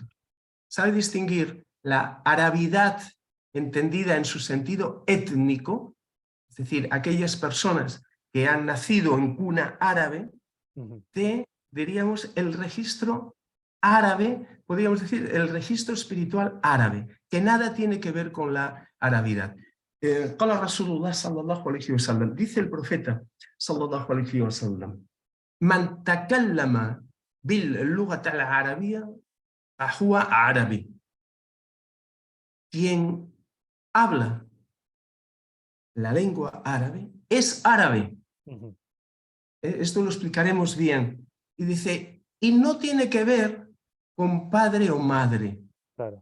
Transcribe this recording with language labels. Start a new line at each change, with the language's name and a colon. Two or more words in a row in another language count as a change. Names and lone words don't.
Spanish: Sabe distinguir la arabidad entendida en su sentido étnico, es decir, aquellas personas que han nacido en cuna árabe, de, diríamos, el registro árabe, podríamos decir, el registro espiritual árabe, que nada tiene que ver con la arabidad.
Arabic: قال رسول الله صلى الله عليه وسلم,
Spanish: dice el profeta
Arabic: صلى الله عليه وسلم, من تكلم باللغة العربية فهو عربي.
Spanish: Quien habla la lengua árabe es árabe. Esto lo explicaremos bien. Y dice, y no tiene que ver con padre o madre. Claro.